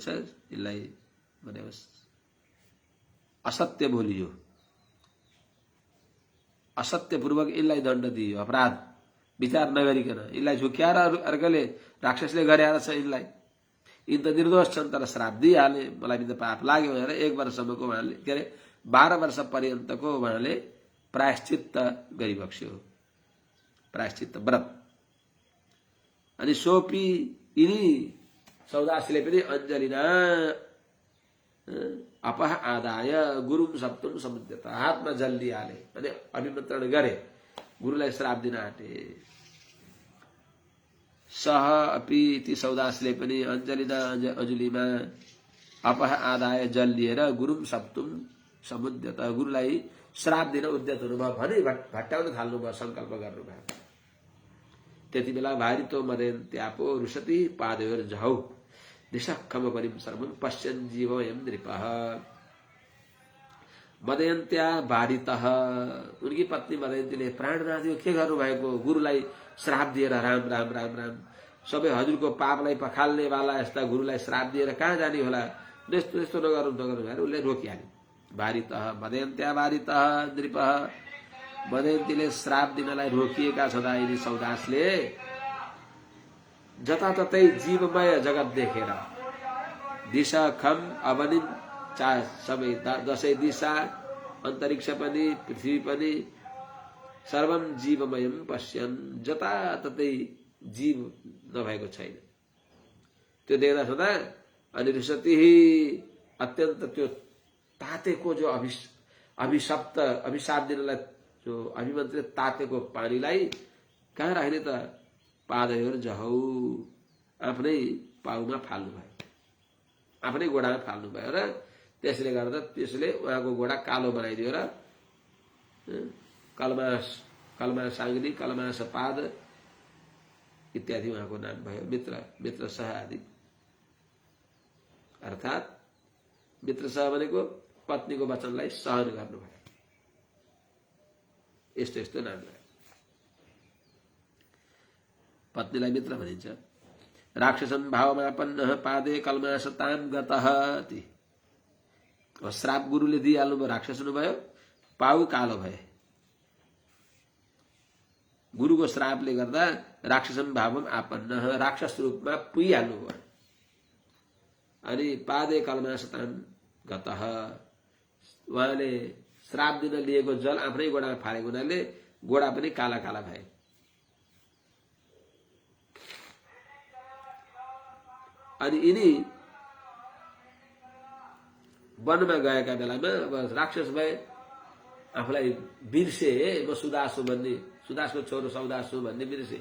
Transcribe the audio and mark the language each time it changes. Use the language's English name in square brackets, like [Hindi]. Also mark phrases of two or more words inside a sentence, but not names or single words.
[Nepali] यसलाई भने असत्य बोलियो, असत्यपूर्वक यसलाई दण्ड दियो, अपराध विचार नगरिकन यसलाई झुक्याएर अर्कोले राक्षसले गरेर छ यिनलाई, यिन त निर्दोष छन् तर श्राप दिइहाले, मलाई त पाप लाग्यो भनेर 1 वर्षसम्मको उहाँले के अरे 12 वर्ष पर्यन्तको उहाँले प्रायश्चित्त गरिबक्स्यो, प्रायश्चित्त व्रत। [Sanskrit] अनि सोपी [Nepali] यिनी सौदासले पनि [Sanskrit] अञ्जलिना अपह आदाय गुरुम सप्तम समुद्यत, [Nepali] हातमा जल दिइहाले अनि अभिमन्त्रण गरे, गुरुलाई श्राप दिन आँटे। [Sanskrit] सह अपि [Nepali] ती सौदासले पनि [Sanskrit] अञ्जलिना अञ्जुलीमा अपह आदाय [Nepali] जल लिएर [Sanskrit] गुरुम सप्तम समुद्यत, [Nepali] गुरुलाई श्राप दिन उद्यत हुनुभयो भने भट्टाउन थाल्नुभयो, संकल्प गर्नुभयो। [Sanskrit] त्यति बेला भारितो मदयन्त्यापो रुषति पादयोर जहौ दिशखम परिम सर्वम पश्यन् जीवयम् नृपः। मदयन्त्या भारितः, [Nepali] उनकी पत्नी मदयन्तीले प्राणनाथी के गर्नुभएको, गुरुलाई श्राप दिएर राम राम राम राम, सबै हजुरको पापलाई पखाल्ने वाला यस्ता गुरुलाई श्राप दिएर कहाँ जाने होला, यस्तो यस्तो नगरौँ नगरौँ भनेर उसले रोकिहाल्यो। [Sanskrit] भारितः मदयन्त्या भारितः नृपः, [Nepali] मदयन्तीले श्राप दिनलाई रोकिएका छँदा यिनी सौदासले जताततै जीवमय जगत देखेर [Sanskrit] दिशा खम अवनिम [Nepali] सबै 10 दिशा, अन्तरिक्ष पनि पृथ्वी पनि [Sanskrit] सर्वम जीवमयम पश्यन्, [Nepali] जताततै जीव नभएको छैन त्यो देख्दा छँदा। अनि रुषति अत्यन्त त्यो तातेको जो अभिशाप दिनलाई जो अभिमन्त्रित तातेको पानीलाई कहाँ राख्ने त, [Sanskrit] पादयोर जहौ, [Nepali] आफ्नै पाउमा फाल्नु भयो, आफ्नै गोडामा फाल्नु भयो र त्यसले गर्दा त्यसले उहाँको गोडा कालो बनाइदियो र कलमासाङ्गी कलमास पाद इत्यादि उहाँको नाम भयो। मित्र सह आदि, अर्थात् मित्र सह भनेको पत्नीको वचनलाई सहन गर्नुभयो, यस्तो यस्तो नाम भयो। पत्नीलाई मित्र भनिन्छ। [Sanskrit] राक्षसम भावमापन्न पादे कलमासताम गतः, [Nepali] श्राप गुरुले दिइहाल्नुभयो, राक्षस हुनुभयो, पाउ कालो भए। गुरुको श्रापले गर्दा [Sanskrit] राक्षसम भावम आपन्न, [Nepali] राक्षस रूपमा पुगिहाल्नुभयो। [Sanskrit] अनि पादे कलमासताम गतः, [Nepali] उहाँले श्राप दिन लिएको जल आफ्नै गोडामा फालेको हुनाले गोडा पनि काला काला भए। अनि यिनी वनमा गएका बेलामा अब राक्षस भए, आफूलाई बिर्से, म सुदास हुँ भन्ने, सुदासको छोरो सौदास हुँ भन्ने बिर्से।